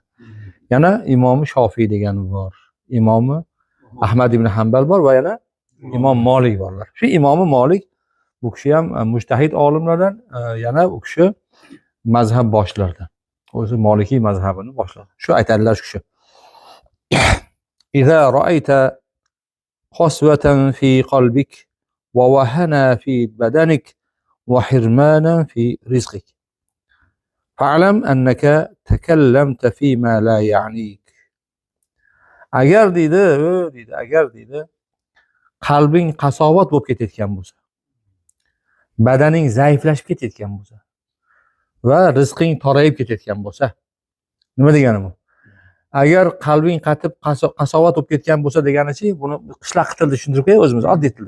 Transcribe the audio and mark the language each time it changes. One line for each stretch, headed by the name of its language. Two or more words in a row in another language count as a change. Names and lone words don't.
Uzbek: Yana Imomi Shofiy degani bor. Imomi Ahmad ibn Hanbal bor va yana Imom Malik borlar. Shu Imomi Malik bu kishi ham mujtahid olimlardan, yana u kishi mazhab boshlaridan. O'zi Malikiy mazhabini boshladi. Shu aytadilar shu kishi.
Arabic: إذا رأيت قسوة في قلبك ووهنا في بدنك وحرمانا في رزقك فاعلم أنك تكلمت فيما لا يعنيك.
Uzbek: Agar deydi, agar deydi qalbing qasovat bo'lib ketayotgan bo'lsa, badaning zaiflashib ketayotgan bo'lsa va rizqing torayib ketayotgan bo'lsa, nima degani bu? Agar qalbing qatib qasovat bo'lib ketgan bo'lsa deganichi, buni qishloq tilida tushuntirib qo'yay o'zimiz oddiy tilda.